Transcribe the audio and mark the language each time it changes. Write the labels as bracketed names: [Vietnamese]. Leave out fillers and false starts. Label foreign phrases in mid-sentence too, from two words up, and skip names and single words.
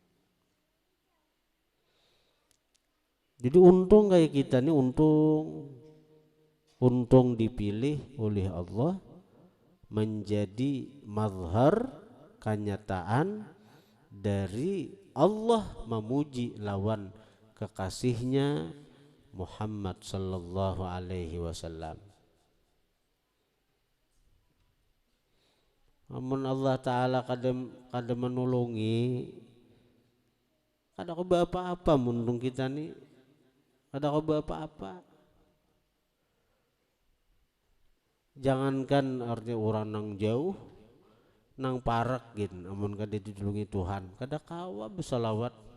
[Banjar] Jadi untung kayak kita nih, untung dipilih oleh Allah menjadi mazhar kenyataan dari Allah memuji lawan kekasihnya Muhammad [Arabic] sallallahu alaihi wasallam. [Banjar] Amun Allah Ta'ala kada menolongi, kada kau apa-apa mundung kita nih, kada kau apa-apa. Jangankan artinya orang nang jauh, nang parak gitu, amun kada ditulungi Tuhan, kada kawa bersalawat.